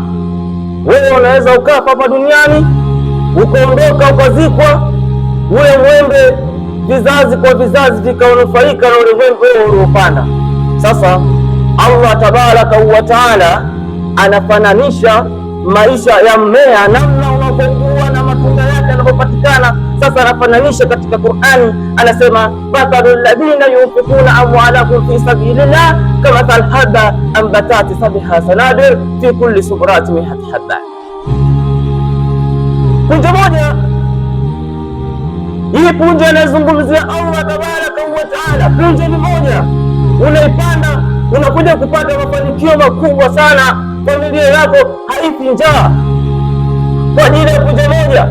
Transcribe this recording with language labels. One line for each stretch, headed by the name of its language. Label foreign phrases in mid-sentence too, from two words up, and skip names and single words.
Swahili: Wewe unaweza ukafa hapa duniani ukaondoka ukazikwa, ule mwembe vizazi kwa vizazi vikanufaika na ule mwembe uliopanda. Sasa
Arabic: الله تبارك وتعالى
Swahili: anafananisha maisha ya mmea, namna unavyokuwa na matunda yake yanavyopatikana. Sasa anafananisha katika Qur'ani, anasema
Arabic: مثل الذين ينفقون أموالهم في سبيل الله كمثل حبة أنبتت سبع سنابل في كل سنبلة مائة حبة.
Swahili: Punje moja, hii punje anazungumzia
Arabic: الله تبارك وتعالى,
Swahili: punje ni moja unaipanda, unakuja kupata mafanikio makubwa sana. Familia yako haifi njaa kwa ajili ya punje moja.